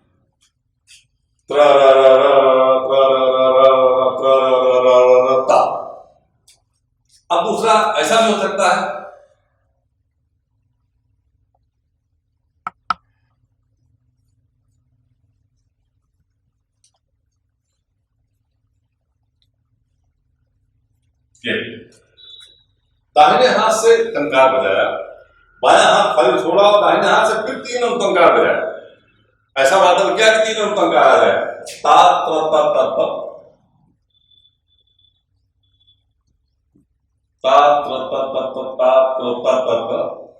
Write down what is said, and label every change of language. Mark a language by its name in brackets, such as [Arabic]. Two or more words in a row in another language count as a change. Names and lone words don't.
[Hindi] अब दूसरा ऐसा भी हो सकता है, ये दाहिने हाथ से टंकार बजाया, बायां हाथ खाली छोड़ा और दाहिने हाथ से फिर 3 टंकार बजाया। ऐसा वादन क्या कि 3 टंकार आ जाए, ता त त त त ता त त त त ता त त त त